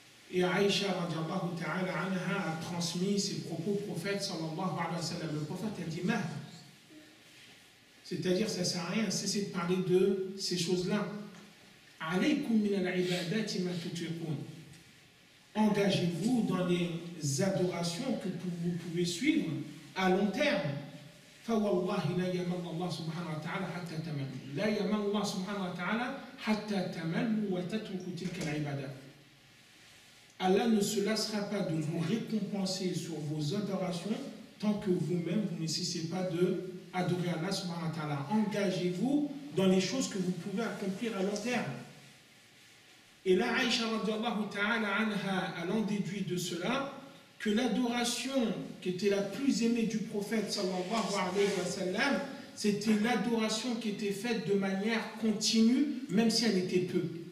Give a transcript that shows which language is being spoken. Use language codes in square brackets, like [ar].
[fr] Et Aïcha radiallahu ta'ala anha a transmis ses propos au prophète sallallahu alayhi wa sallam. Le prophète a dit Mahd. C'est-à-dire, ça ne sert à rien, cessez de parler de ces choses-là. [ar] Alaykum min al-ibadati ma tutiqun. [fr] Engagez-vous dans les adorations que vous pouvez suivre à long terme. [ar] فوالله لا يمل الله سبحانه وتعالى حتى تملوا لا يمل الله سبحانه وتعالى حتى تملوا وتتركوا تلك العبادات. [fr] Allah ne se lassera pas de vous récompenser sur vos adorations tant que vous-même vous ne cessez pas de adorer Allah subhanahu wa ta'ala. Engagez-vous dans les choses que vous pouvez accomplir à long terme. Et là, Aïcha radiallahu ta'ala anha, elle en déduit de cela que l'adoration qui était la plus aimée du prophète sallallahu alayhi wa sallam, c'était l'adoration qui était faite de manière continue, même si elle était peu.